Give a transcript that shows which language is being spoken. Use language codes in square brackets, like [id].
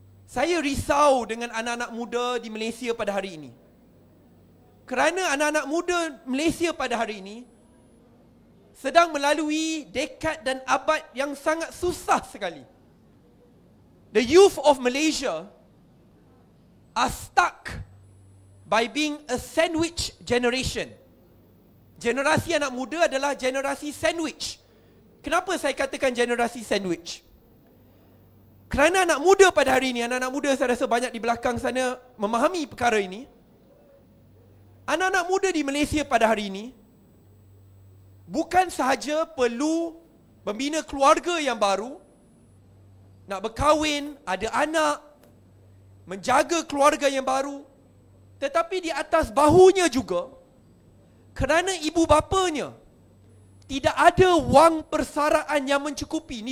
[ms] Saya risau dengan anak-anak muda di Malaysia pada hari ini. Kerana anak-anak muda Malaysia pada hari ini sedang melalui dekad dan abad yang sangat susah sekali. [en] The youth of Malaysia are stuck by being a sandwich generation. [ms] Generasi anak muda adalah generasi sandwich. Kenapa saya katakan generasi sandwich? Kerana anak muda pada hari ini, anak-anak muda saya rasa banyak di belakang sana memahami perkara ini. Anak-anak muda di Malaysia pada hari ini bukan sahaja perlu membina keluarga yang baru, nak berkahwin, ada anak, menjaga keluarga yang baru, tetapi di atas bahunya juga, kerana ibu bapanya tidak ada wang persaraan yang mencukupi.